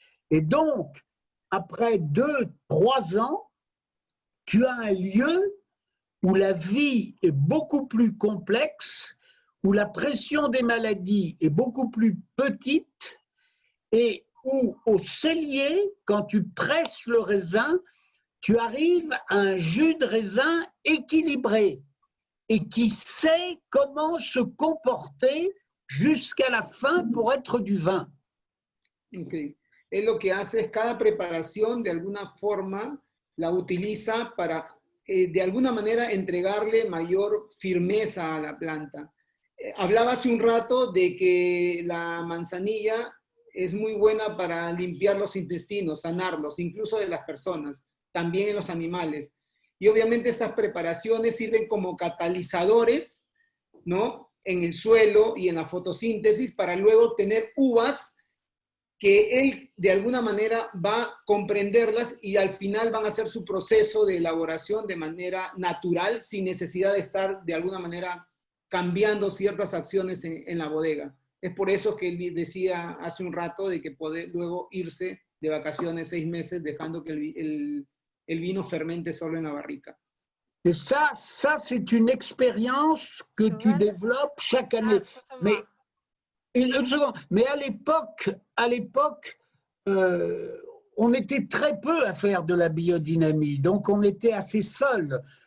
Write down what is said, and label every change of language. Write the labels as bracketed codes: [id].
[fr] Et donc, après 2-3 ans, tu as un lieu où la vie est beaucoup plus complexe, où la pression des maladies est beaucoup plus petite et où au cellier, quand tu presses le raisin, tu arrives à un jus de raisin équilibré et qui sait comment se comporter jusqu'à la fin pour être du vin. Okay. [es] Él lo que hace es cada preparación de alguna forma la utiliza para de alguna manera entregarle mayor firmeza a la planta. Hablaba hace un rato de que la manzanilla es muy buena para limpiar los intestinos, sanarlos, incluso de las personas, también en los animales. Y obviamente estas preparaciones sirven como catalizadores, ¿no?, en el suelo y en la fotosíntesis para luego tener uvas que él de alguna manera va a comprenderlas y al final van a hacer su proceso de elaboración de manera natural, sin necesidad de estar de alguna manera cambiando ciertas acciones en la bodega. Es por eso que él decía hace un rato de que puede luego irse de vacaciones 6 meses dejando que el vino fermente solo en la barrica. [fr] Et ça c'est une expérience que tu développes chaque année. Mais une seconde, mais à l'époque, on était très peu à faire de la biodynamie, donc on était assez seul.